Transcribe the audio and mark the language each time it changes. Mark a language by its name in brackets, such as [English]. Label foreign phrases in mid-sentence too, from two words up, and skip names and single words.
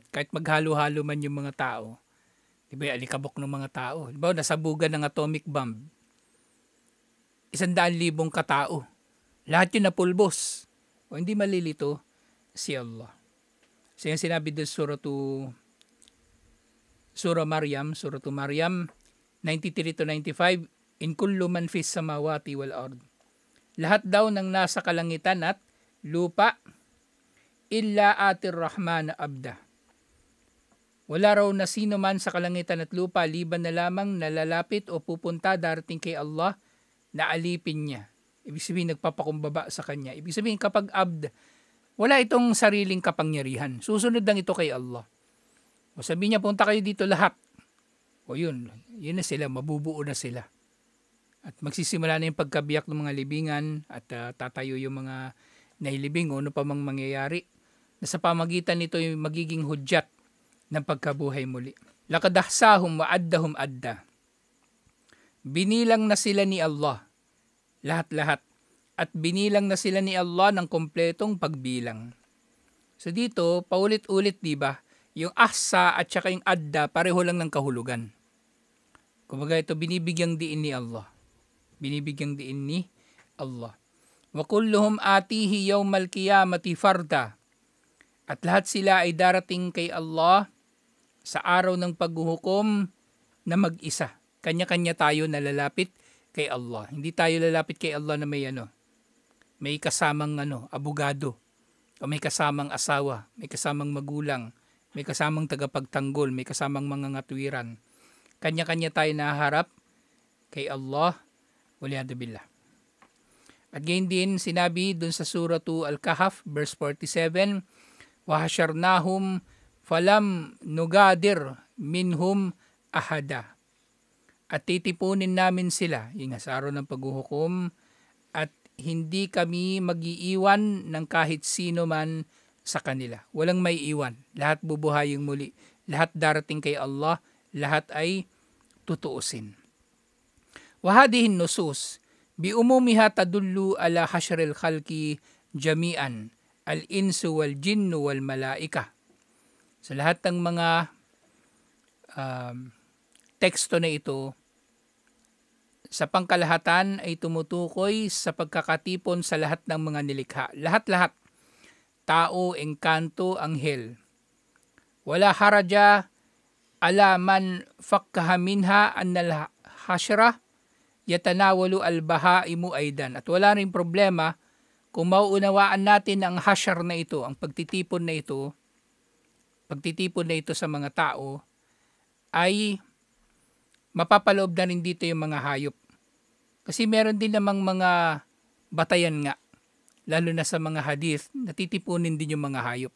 [Filipino] Kahit maghalo-halo man yung mga tao, di ba, alikabok ng mga tao. Di ba, nasabugan ng atomic bomb, 100,000 katao. Lahat yun napulbos. O hindi malilito si Allah. So yung sinabi doon [Arabic] Surah Maryam 93 to 95, إن كل من في السماوات والأرض. [Filipino] Lahat daw ng nasa kalangitan at lupa [Arabic] إلا آتي الرحمن عبدا. [Filipino] Wala raw na sino man sa kalangitan at lupa liban na lamang nalalapit o pupunta darating kay Allah na alipin niya. Ibig sabihin nagpapakumbaba sa kanya. Ibig sabihin kapag abd, wala itong sariling kapangyarihan. Susunod lang ito kay Allah. O sabi niya, punta kayo dito lahat. O yun na sila, mabubuo na sila. At magsisimula na yung pagkabiyak ng mga libingan at tatayo yung mga nailibing o ano pa mang mangyayari. Na sa pamagitan nito yung magiging hudyat ng pagkabuhay muli. [Arabic] لقد أحصاهم وعدهم عدا. [Filipino] Binilang na sila ni Allah. Lahat-lahat. At binilang na sila ni Allah ng kompletong pagbilang. So dito, paulit-ulit, di ba? Yung ahsa at saka yung adda, pareho lang ng kahulugan. Kumbaga ito, binibigyang diin ni Allah. Binibigyang diin ni Allah. [Arabic] وكلهم آتيه يوم القيامة فردا. [Filipino] At lahat sila ay darating kay Allah sa araw ng paghuhukom na mag-isa. Kanya-kanya tayo nalalapit kay Allah. Hindi tayo lalapit kay Allah na may kasamang abogado, o may kasamang asawa, may kasamang magulang, may kasamang tagapagtanggol, may kasamang mga ngatwiran. Kanya-kanya tayo naharap kay Allah, [Arabic] والعياذ بالله. [Filipino] At gayon din sinabi dun sa Surah Al-Kahf, verse 47, [Arabic] وَحَشَرْنَاهُمْ فَلَمْ نُغَادِرْ مِنْهُمْ أَحَدًا. [Filipino] At titipunin namin sila, yung sa araw ng paghuhukom, at hindi kami mag-iiwan ng kahit sino man sa kanila. Walang may iwan. Lahat bubuhayin muli. Lahat darating kay Allah. lahat ay tutuusin. [Arabic] وهذه النصوص بعمومها تدل على حشر الخلق جميعا الإنس والجن والملائكة. [Filipino] Sa lahat ng mga teksto na ito, sa pangkalahatan ay tumutukoy sa pagkakatipon sa lahat ng mga nilikha. Lahat-lahat. Tao, engkanto, anghel. [Arabic] ولا حرج على من فهم منها أن الحشر يتناول البهائم أيضا. [Filipino] At wala rin problema kung mauunawaan natin ang hasyar na ito, ang pagtitipon na ito sa mga tao, ay mapapaloob na rin dito yung mga hayop. Kasi meron din namang mga batayan nga, lalo na sa mga hadith, natitipunin din yung mga hayop.